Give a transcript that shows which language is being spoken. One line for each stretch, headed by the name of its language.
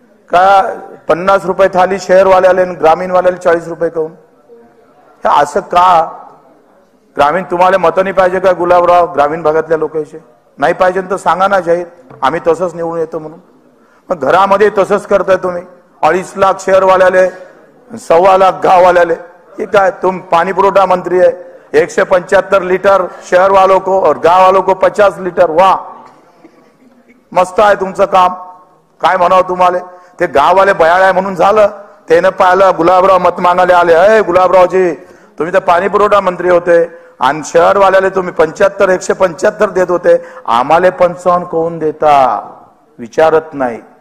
Marathi: का 50 रुपये थाली शहरवाल्याले आणि ग्रामीणवाल्याला 40 रुपये काऊन? हे असं का? ग्रामीण तुम्हाला मत नाही पाहिजे का गुलाबराव? ग्रामीण भागातल्या लोकांचे नाही पाहिजे तर सांगा ना जाहीर, आम्ही तसंच निवडून येतो म्हणून. मग घरामध्ये तसंच करताय तुम्ही. 2.5 लाख शहरवाल्याले, 1.25 लाख गाववाल्याले. हे काय?
Hindi: तुम पाणी पुरवठा मंत्री है, 175 लीटर शहर वालों को और गांव वालों को 50 लीटर.
Marathi: वाह, मस्त आहे तुमचं काम. काय म्हणावं तुम्हाला? ते गाववाले बयाळ आहे म्हणून झालं, त्यानं पाहिलं गुलाबराव मत मागायला आले. अय गुलाबरावजी, तुम्ही तर पाणी पुरवठा मंत्री होते आणि शहरवाल्याला तुम्ही 75 175 देत होते, आम्हाला 55 कोण देता? विचारत नाही.